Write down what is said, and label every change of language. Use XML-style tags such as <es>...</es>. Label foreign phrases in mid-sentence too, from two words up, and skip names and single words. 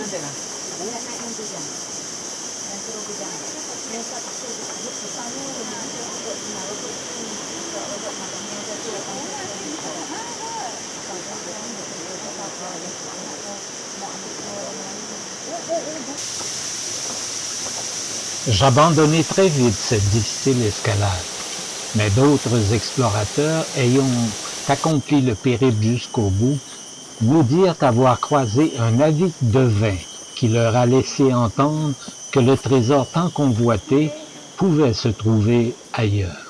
<tl>Ayan na yung diyan. Ayan, pero diyan. Ayan, sa</tl> <fr>J'abandonnai très vite cette difficile escalade, mais d'autres explorateurs ayant accompli le périple jusqu'au bout nous dirent avoir croisé un navire de vin qui leur a laissé entendre que le trésor tant convoité pouvait se trouver ailleurs.</fr>